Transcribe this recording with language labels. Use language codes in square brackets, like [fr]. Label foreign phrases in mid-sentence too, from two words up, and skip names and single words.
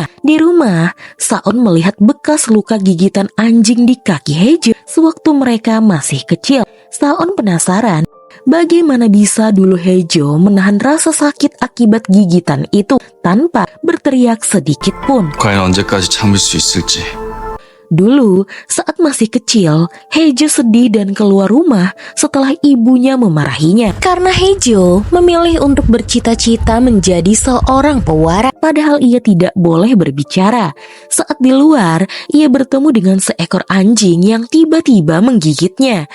[id] Di rumah, Saon melihat bekas luka gigitan anjing di kaki Haejo sewaktu mereka masih kecil. Saon penasaran bagaimana bisa dulu Haejo menahan rasa sakit akibat gigitan itu tanpa berteriak sedikit pun. [ko] 과연 언제까지 참을 수 있을지. [id] Dulu, saat masih kecil, Haejo sedih dan keluar rumah setelah ibunya memarahinya. Karena Haejo memilih untuk bercita-cita menjadi seorang pewaras, padahal ia tidak boleh berbicara. Saat di luar, ia bertemu dengan seekor anjing yang tiba-tiba menggigitnya.